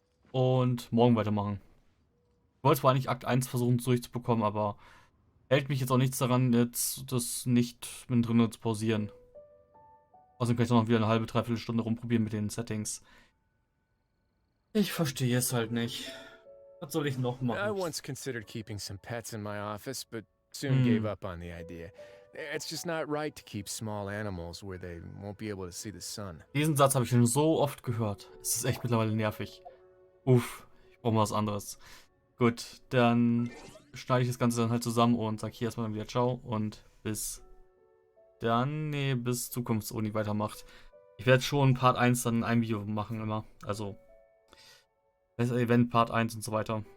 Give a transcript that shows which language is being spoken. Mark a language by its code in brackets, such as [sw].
[de] Und morgen weitermachen. Ich wollte zwar eigentlich Akt 1 versuchen durchzubekommen, aber hält mich jetzt auch nichts daran, jetzt das nicht mit drin zu pausieren. Außerdem kann ich noch wieder eine halbe, dreiviertel Stunde rumprobieren mit den Settings. Ich verstehe es halt nicht. Was soll ich noch [en] I [de] machen? [en] once considered keeping some pets in my office, but soon gave up on the idea. It's just not right to keep small animals where they won't be able to see the sun. [de] Diesen Satz habe ich schon so oft gehört. Es ist echt mittlerweile nervig. Uff, ich brauche mal was anderes. Gut, dann schneide ich das Ganze dann halt zusammen und sage hier erstmal dann wieder ciao und bis dann, nee, bis Zukunftsuni weitermacht. Ich werde schon Part 1 dann in einem Video machen immer. Also, das Event Part 1 und so weiter.